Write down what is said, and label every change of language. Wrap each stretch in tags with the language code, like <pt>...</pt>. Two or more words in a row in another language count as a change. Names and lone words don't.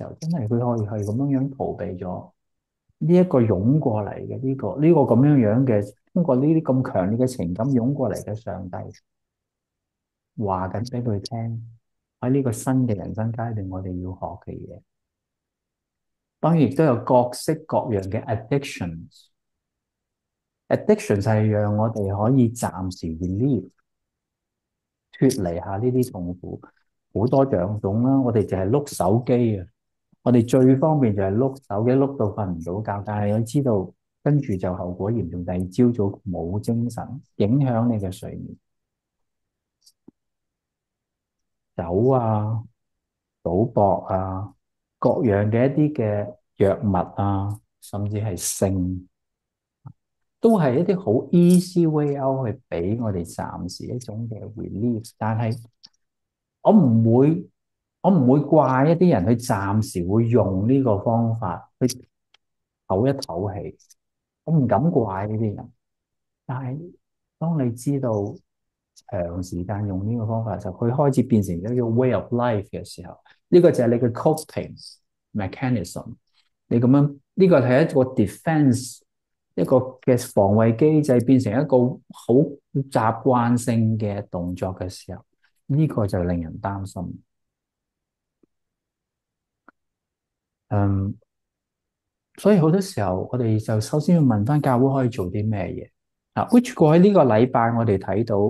<yue>候，真係佢可以係咁樣樣逃避咗呢一個湧過嚟嘅呢個咁樣樣嘅，通過呢啲咁強烈嘅情感湧過嚟嘅上帝，話緊俾佢聽喺呢個新嘅人生階段，我哋要學嘅嘢，當然亦都有各式各樣嘅 addictions。addiction 就係讓我哋可以暫時 relieve 脫離下呢啲痛苦，好多種啦。我哋淨係碌手機啊，我哋最方便就係碌手機碌到瞓唔到覺，但係我知道跟住就後果嚴重，第二朝早冇精神，影響你嘅睡眠。酒啊、賭博啊、各樣嘅一啲嘅藥物啊，甚至係性，都係一啲好</yue> <en>easy way out</en> <yue>去俾我哋暫時一種嘅 relief。但係我唔會，我唔會怪一啲人去暫時會用呢個方法去唞一唞氣，我唔敢怪呢啲人。但係當你知道長時間用呢個方法嘅時候，佢開始變成一個</yue> <en>way of life</en> <yue>嘅時候，呢個就係你嘅</yue> <en>coping mechanism。</en> <yue>你咁樣呢個係一個 defense，一個嘅防衛機制，變成一個好習慣性嘅動作嘅時候，呢個就令人擔心。嗯，所以好多時候我哋就首先要問翻教會可以做啲咩嘢啊？which 過去呢個禮拜我哋睇到。</yue>